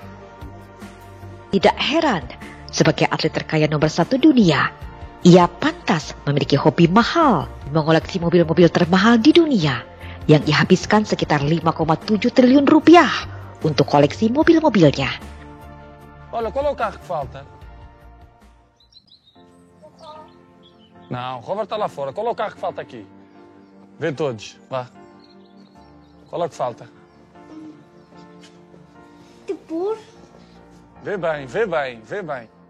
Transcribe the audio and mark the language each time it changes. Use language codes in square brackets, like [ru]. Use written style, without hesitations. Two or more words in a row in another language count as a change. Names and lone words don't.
[id] Tidak heran, sebagai atlet terkaya nomor 1 dunia, ia pantas memiliki hobi mahal, mengoleksi mobil-mobil termahal di dunia, yang ia habiskan sekitar 5,7 triliun rupiah untuk koleksi mobil-mobilnya. [pt] Olha, qual é o carro que falta? Não, Robert está lá fora. Qual é o carro que falta aqui? Vê todos, vá. Qual é o que falta? Depois? Vê bem, vê bem, vê bem.